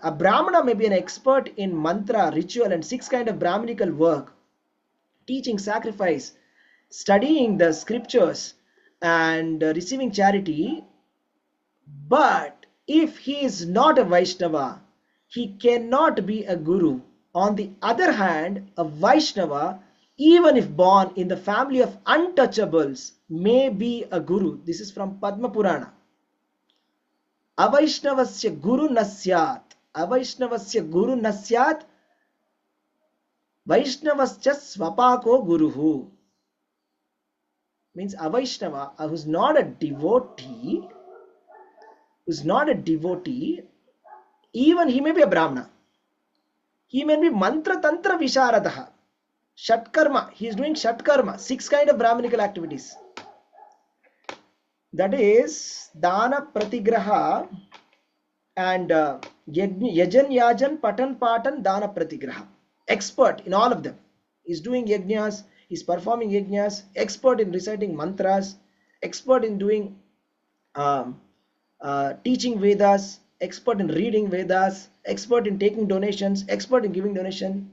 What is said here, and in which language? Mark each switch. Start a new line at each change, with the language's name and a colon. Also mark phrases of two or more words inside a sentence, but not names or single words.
English: A brahmana may be an expert in mantra, ritual, and 6 kind of brahminical work, teaching, sacrifice, studying the scriptures, and receiving charity. But if he is not a Vaishnava, he cannot be a guru. On the other hand, a Vaishnava, even if born in the family of untouchables, may be a guru. This is from Padma Purana.
Sanskrit: Avaishnavasya guru nasyat. Avaishnavasya guru nasyat. Vaishnavasya swapako guruhu.
English: Means a Vaishnava who's not a devotee, even he may be a Brahmana. He may be
Sanskrit: mantra tantra visharadaha.
English: Shatkarma. He is doing Shatkarma. 6 kind of Brahminical activities.
Sanskrit: That is Dana Pratigraha and Yajan Yajan Patan Patan Dana Pratigraha.
English: Expert in all of them. He's doing yajnas, he's performing yajnas, expert in reciting mantras, expert in doing teaching Vedas, expert in reading Vedas, expert in taking donations, expert in giving donation.